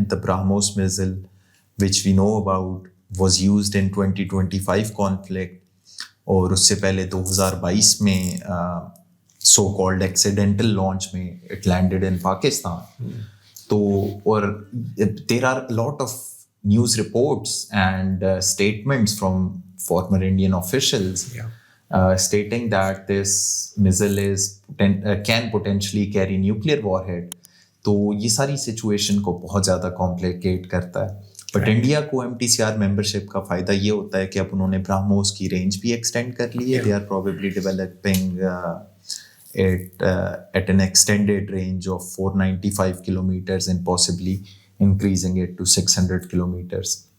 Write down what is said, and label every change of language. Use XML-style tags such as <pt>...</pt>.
<en>the BrahMos missile which we know about was used in 2025 conflict,</en> <ur>اور اس سے پہلے 2022 میں</ur> <en>So called accidental launch میں it landed in Pakistan. تو اور there are lot of news reports and statements from former Indian officials, stating that this missile can potentially carry nuclear warhead.</en> <ur>تو یہ ساری سچویشن کو بہت زیادہ کمپلیکیٹ کرتا ہے. بٹ انڈیا کو MTCR ممبرشپ کا فائدہ یہ ہوتا ہے کہ اب انہوں نے برہموس کی رینج بھی ایکسٹینڈ کر لی ہے.</ur> <en>They are probably developing it at an extended range of 495 kilometers and possibly increasing it to 600 kilometers.</en>